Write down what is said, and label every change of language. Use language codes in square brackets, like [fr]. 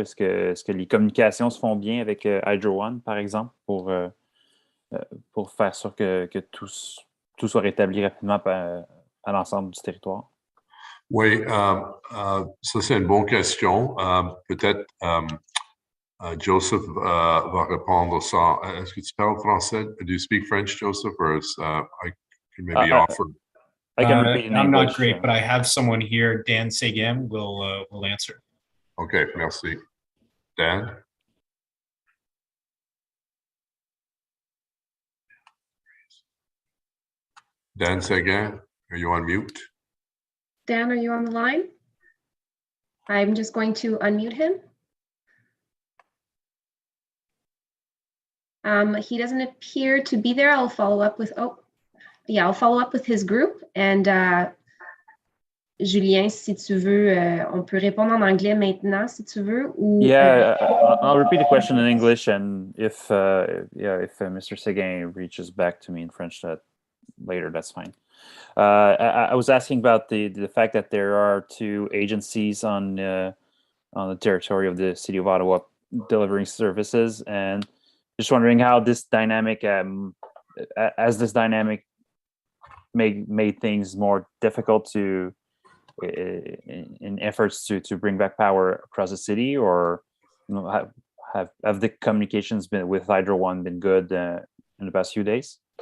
[fr] Est-ce que les communications se font bien avec Hydro One, par exemple, pour faire sûr que tout soit rétabli rapidement à l'ensemble du territoire? Oui, ça c'est une bonne question. Peut-être Joseph va répondre à ça. Est-ce que tu parles français? [en] Do you speak French, Joseph? Or I can maybe offer. I can repeat in I'm English. Not great, but I have someone here, Dan Segem, will answer. [fr] Okay, merci. Dan? [en] Dan Segem, are you on mute? Dan, are you on the line? I'm just going to unmute him. He doesn't appear to be there. I'll follow up with, I'll follow up with his group. [fr] And Julien, si tu veux, on peut répondre en anglais maintenant, si tu veux. Ou, [en] Yeah, I'll repeat the question in English, and if Mr. Seguin reaches back to me in French later, that's fine. I was asking about the fact that there are two agencies on the territory of the city of Ottawa delivering services, and just wondering how this dynamic, as this dynamic made things more difficult to in efforts to bring back power across the city, or have the communications been with Hydro One been good in the past few days?